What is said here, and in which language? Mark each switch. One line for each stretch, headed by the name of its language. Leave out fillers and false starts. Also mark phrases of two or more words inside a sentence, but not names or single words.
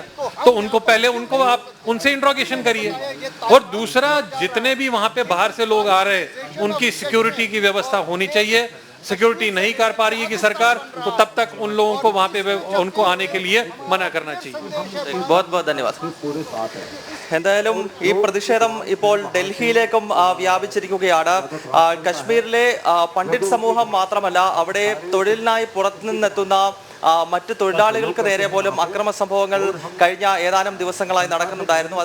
Hindi: तो उनको पहले आप उनसे इंट्रोगेशन करिए. और दूसरा, जितने भी वहां पे बाहर से लोग आ रहे हैं उनकी सिक्योरिटी की व्यवस्था होनी चाहिए. सिक्योरिटी नहीं कर पा रही है कि सरकार, तो तब तक उन लोगों को वहां पे उनको आने के लिए मना करना चाहिए. बहुत बहुत धन्यवाद.
Malayalam: എന്തായാലും ഈ പ്രതിഷേധം ഇപ്പോൾ ഡൽഹിയിലേക്കും വ്യാപിച്ചിരിക്കുകയാണ്. കശ്മീരിലെ പണ്ഡിറ്റ് സമൂഹം മാത്രമല്ല, അവിടെ തൊഴിലിനായി പുറത്തുനിന്നെത്തുന്ന മറ്റ് തൊഴിലാളികൾക്ക് നേരെ പോലും അക്രമ സംഭവങ്ങൾ കഴിഞ്ഞ ഏതാനും ദിവസങ്ങളായി നടക്കുന്നുണ്ടായിരുന്നു.